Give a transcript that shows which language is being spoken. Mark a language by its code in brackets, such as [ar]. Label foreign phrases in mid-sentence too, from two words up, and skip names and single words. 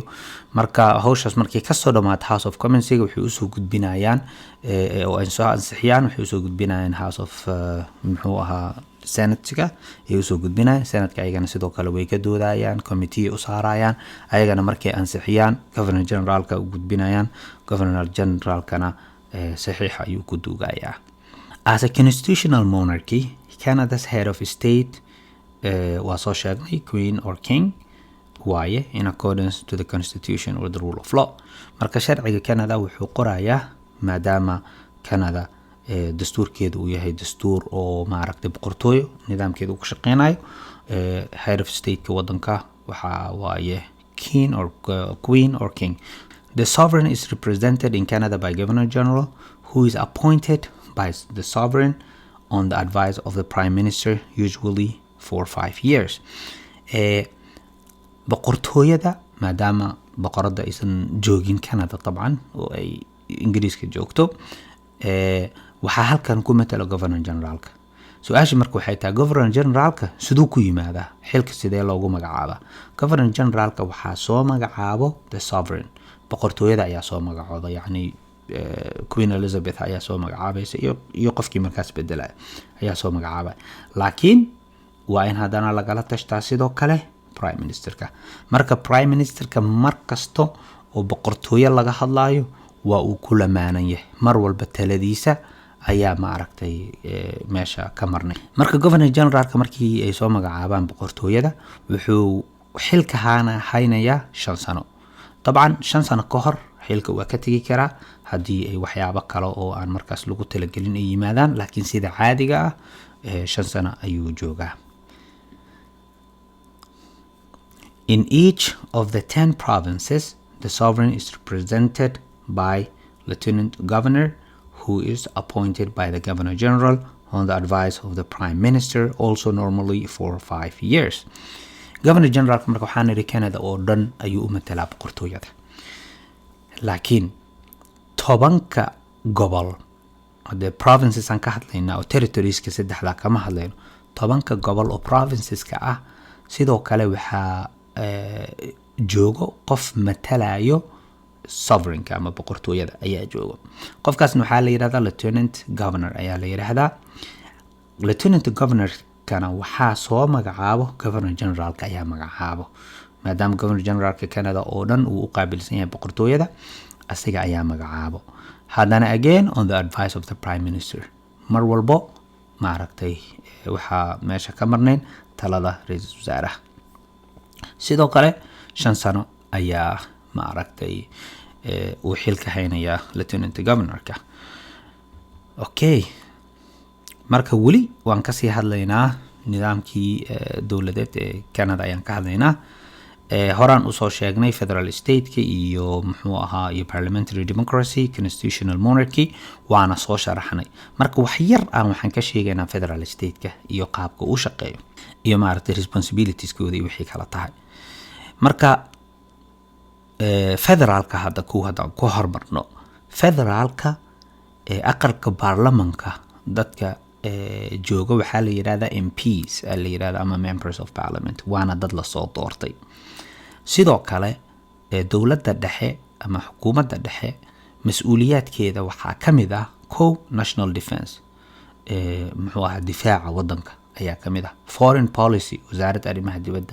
[so] Marka hawshaas markay ka soo dhamaato House of Commons-ga waxay u soo gudbinayaan oo ay soo ansixiyaan, waxay u soo gudbinayaan House of muxuu ahaa Senate-ga ay u soo gudbinayaan. Senate-ka ayagana sidoo kale way ka doodayaan, committee u saarayaan, ayagana markay ansixiyaan [en] governor generalka [so] u gudbinayaan, [en] governor generalkana [so] saxiix ayuu ku duugayaa. [en] As a constitutional monarchy, Canada's head of state was [so] soo sheegnay [en] queen or king waaye in accordance to the constitution or the rule of law. [so] Marka sharciga Canada wuxuu qorayaa maadaama Canada dastuurkeedu uu yahay dastuur oo maaragtay boqortooyo nidaamkeedu ku shaqeynayo. [en] Head of state-ka [so] wadanka waxa waaye [en] king or queen or king. The sovereign is represented in Canada by Governor General who is appointed by the sovereign on the advice of the prime minister usually for 5 years. [so] boqortooyada maadaama boqorada aysan joogin Canada طبعا oo ay Ingiriiska joogto waxaa halkan ku matala [en] governor generalka. [so] Su'aasha marka waxay tahay [en] governor generalka [so] sidoo ku yimaada xilka sidee loogu magacaaba? [en] Governor generalka [so] waxaa soo magacaabo [en] the sovereign, [so] boqortooyada ayaa soo magacooda, yani Queen Elizabeth ayaa soo magacaabaysa iyo qofkii markaas bedelay ayaa soo magacaabay. Laakiin waa in hadana lagala tashtaa sidoo kale [en] prime ministerka. [so] Marka [en] prime ministerka [so] markasto oo boqortooyo laga hadlayo waa uu ku lamaanan yahay, mar walba taladiisa ayaa maaragtay meesha ka marnay. Marka [en] governor generalka [so] markii ay soo magacaabaan boqortooyada wuxuu xilka haynayaa 5 sano. طبعا 5 sano ka hor xilka waa ka tagi karaa haddii ay waxyaabo kale oo aan markaas lagu talagelin ay yimaadaan, laakiin sida caadiga ah 5 sano ayuu joogaa. [en] In each of the 10 provinces, the sovereign is represented by lieutenant governor who is appointed by the governor general on the advice of the prime minister, also normally for 5 years. Governor general [so] marka waxaan iri Canada oo dhan ayuu u matalaa boqortooyada. Laakiin 10 gobol [en] the provinces [so] aan ka hadlaynaa oo territorieska saddexda kama hadlayno 10 gobol oo provinceska ah sidoo kale waxaa joogo qof matalayo sovereignka ama boqortooyada ayaa joogo qofkaasna waxaa la yiraahdaa [en] lieutenant governor [so] ayaa la yiraahdaa [en] lieutenant governor [so] kana waxaa soo magacaabo [en] governor generalka [so] ayaa magacaabo maadaama [en] governor generalka [so] Canada oo dhan uu u qaabilsan yahay boqortooyada asiga ayaa magacaabo haddana [en] again on the advice of the prime minister [so] mar walbo ma aragtay waxaa meesha ka marnayn talada ra'iisul wasaaraha sidoo kale 5 sano ayaa ma aragtay uu xilka haynaya [en] lieutenant governorka [so] okay marka wali waan ka sii hadlaynaa nidaamkii dawladeed ee Canada ayaan ka hadlaynaa horaan u soo sheegnay [en] federal state-ka [so] iyo muxuu ahaa iyo [en] parliamentary democracy constitutional monarchy [so] waana soo sharaxnay marka wax yar aan waxaan ka sheegaynaa [en] federal state-ka [so] iyo qaabka uu shaqeeyo iyo maaragtay responsibilities-kooda iyo wixii kala tahay marka federaalka hadda ku hormarno federaalka aqalka baarlamanka dadka jooga waxaa la yiraahdaa MPs la yiraahdaa ama [en] members of parliament [so] waana dad la soo doortay sidoo kale dawladda dhexe ama xukuumadda dhexe mas'uuliyaadkeeda waxaa kamid ah [en] national defense [so] muxuu ahaa difaaca wadanka ayaa kamid ah [en] foreign policy [so] wasaaradda arrimaha dibadda